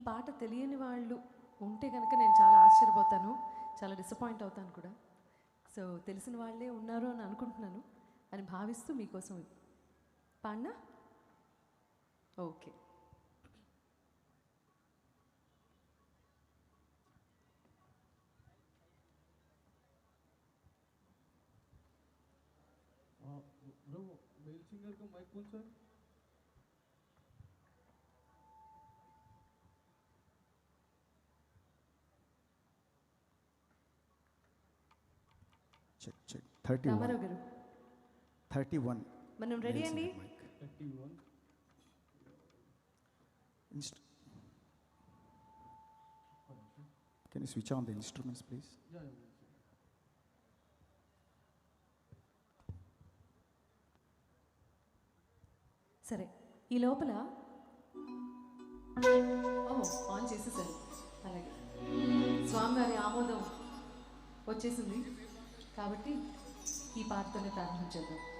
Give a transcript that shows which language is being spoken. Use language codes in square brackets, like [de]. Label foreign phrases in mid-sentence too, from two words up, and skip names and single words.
[te] పాట తెలియని వాళ్ళు ఉంటే కనుక నేను చాలా ఆశ్చర్యపోతాను, చాలా డిసప్పాయింట్ అవుతాను కూడా. సో తెలిసిన వాళ్ళే ఉన్నారు అని అనుకుంటున్నాను అని భావిస్తూ మీకోసం పాడినా. ఓకే. [hi] मेल सिंगर का माइक कौन सा है? [en] check check 31 31 [te] మనం రెడీ అండి. 31 [en] Can you switch on the instruments please? Yeah. [te] సరే, ఈ లోపల ఆన్ చేసేసరి. అలాగే స్వామివారి ఆమోదం వచ్చేసింది కాబట్టి ఈ పాటతోనే ప్రారంభించేద్దాం.